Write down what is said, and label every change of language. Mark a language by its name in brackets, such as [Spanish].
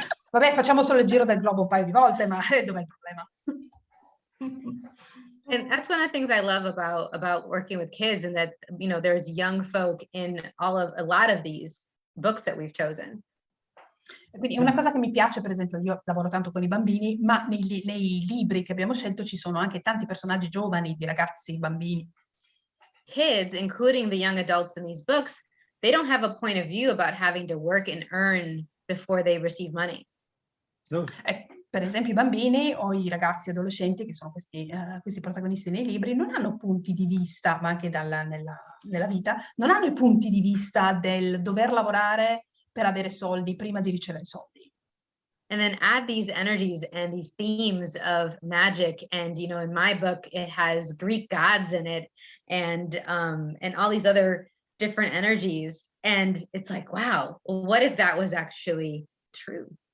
[Italian] Vabbè, facciamo solo il giro del globo un paio di volte, ma dov'è il problema? [English] And that's one of the things I love about working with kids, and that, you know, there's young folk in a lot of these books that we've chosen. [Italian] Quindi una cosa che mi piace, per esempio, io lavoro tanto con i bambini, ma nei libri che abbiamo scelto ci sono anche tanti personaggi giovani, di ragazzi, bambini. [English] Kids, including the young adults in these books, they don't have a point of view about having to work and earn before they receive money. No. [Italian] Per esempio i bambini o i ragazzi adolescenti, che sono questi protagonisti nei libri, non hanno punti di vista, ma anche nella vita, non hanno i punti di vista del dover lavorare per avere soldi prima di ricevere soldi. [English] And then add these energies and these themes of magic, and, you know, in my book it has Greek gods in it, and all these other different energies, and it's like, wow, what if that was actually true?